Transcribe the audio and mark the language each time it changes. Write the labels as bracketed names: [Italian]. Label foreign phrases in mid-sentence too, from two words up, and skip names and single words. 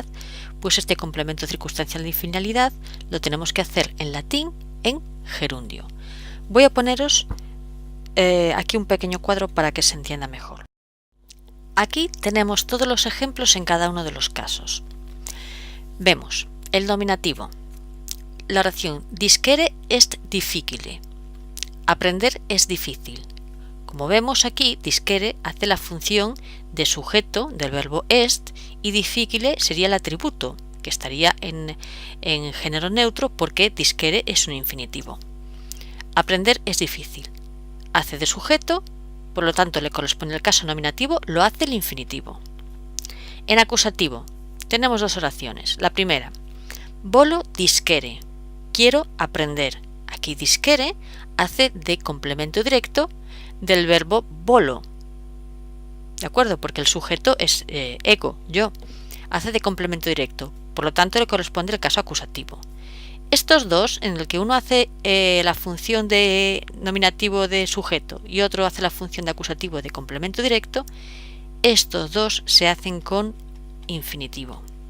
[Spanish] Pues este complemento circunstancial de finalidad lo tenemos que hacer en latín en gerundio. Voy a poneros aquí un pequeño cuadro para que se entienda mejor. Aquí tenemos todos los ejemplos en cada uno de los casos. Vemos el nominativo. La oración [Latin] disquere est difficile. [Spanish] Aprender es difícil. Como vemos aquí, disquere hace la función de sujeto del verbo est y difficile sería el atributo, que estaría en género neutro porque disquere es un infinitivo. Aprender es difícil. Hace de sujeto, por lo tanto le corresponde el caso nominativo, lo hace el infinitivo. En acusativo tenemos dos oraciones. La primera, [Latin] volo disquere, [Spanish] quiero aprender. Aquí disquere hace de complemento directo del verbo volo, ¿de acuerdo? Porque el sujeto es ego, yo, hace de complemento directo, por lo tanto le corresponde el caso acusativo. Estos dos, en el que uno hace la función de nominativo de sujeto y otro hace la función de acusativo de complemento directo, estos dos se hacen con infinitivo.